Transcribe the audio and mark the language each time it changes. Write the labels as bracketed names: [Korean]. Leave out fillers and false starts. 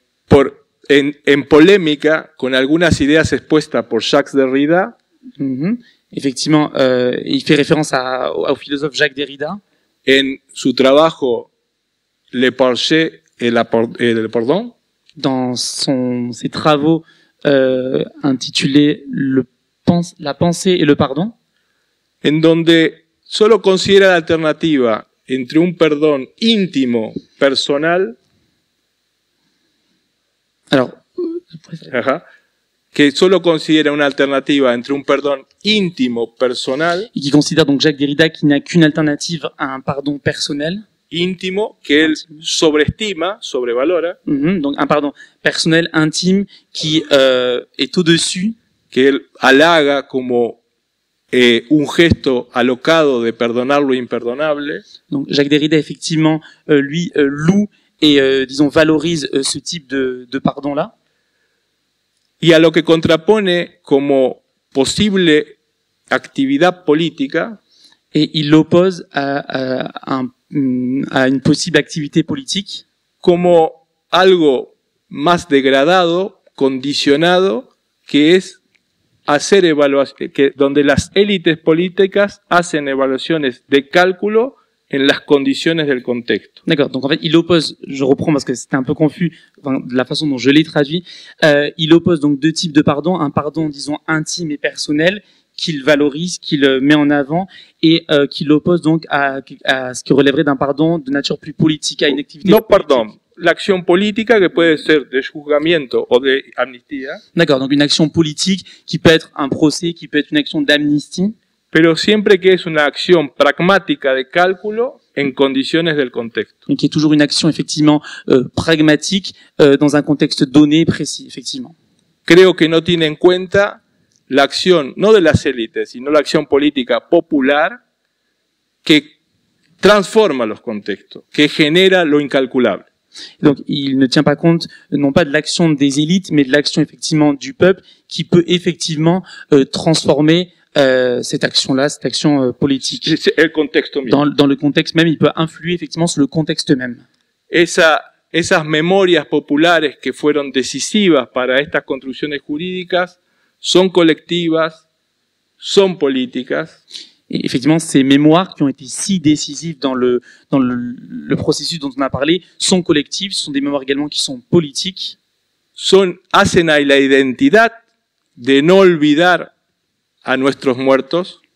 [Spanish] En polémica con algunas ideas expuestas por Jacques Derrida. [French] Effectivement, il fait référence au philosophe Jacques Derrida. [Spanish] En su trabajo Le Pensée et le Pardon. [French] Dans ses travaux intitulés La pensée et le pardon. [Spanish] En donde solo considera la alternativa entre un perdón íntimo, personal. [French] Alors, [Spanish] que solo considera una alternativa entre un perdón íntimo, personal. [French] Et qui considère donc Jacques Derrida qu'il n'y a qu'une alternative à un pardon personnel. [Spanish] íntimo que él sobreestima, sobrevalora, [French] Donc un pardon personnel, intime, qui est au-dessus, [Spanish] que él halaga como un gesto alocado de perdonar lo imperdonable, [French] Donc Jacques Derrida, effectivement, lui, loue et, disons, valorise ce type de pardon-là. [Spanish] y a lo que contrapone como posible actividad política [French] Et il l'oppose à une possible activité politique [Spanish] como algo más degradado, condicionado, que es hacer evaluaciones, donde las élites políticas hacen evaluaciones de cálculo en las condiciones del contexto. [French] D'accord, donc en fait, il oppose, je reprends parce que c'était un peu confus, enfin, de la façon dont je l'ai traduit, il oppose donc deux types de pardon, un pardon, disons, intime et personnel, qu'il valorise, qu'il met en avant, et qu'il oppose donc à ce qui relèverait d'un pardon de nature plus politique, à une activité [Spanish] No, [French] politique. [Spanish] perdón, la acción política que puede ser de juzgamiento o de amnistía, [French] D'accord, donc une action politique qui peut être un procès, qui peut être une action d'amnistie, [Spanish] pero siempre que es una acción pragmática de cálculo en condiciones del contexto. [French] donc qui est toujours une action effectivement pragmatique dans un contexte donné précis, effectivement. [Spanish] Creo que no tiene en cuenta la acción, no de las élites, sino la acción política popular que transforma los contextos, que genera lo incalculable. [French] Donc il ne tient pas compte non pas de l'action des élites, mais de l'action effectivement du peuple qui peut effectivement transformer cette action-là, cette action politique. [Spanish] Es el contexto mismo. [French] Dans le contexte même, il peut influer effectivement sur le contexte même. [Spanish] Esas memorias populares que fueron decisivas para estas construcciones jurídicas son colectivas, son políticas. [French] Et effectivement, ces mémoires qui ont été si décisives dans le processus dont on a parlé sont collectives, ce sont des mémoires également qui sont politiques. [Spanish] Hacen a la identidad de no olvidar a nuestros muertos.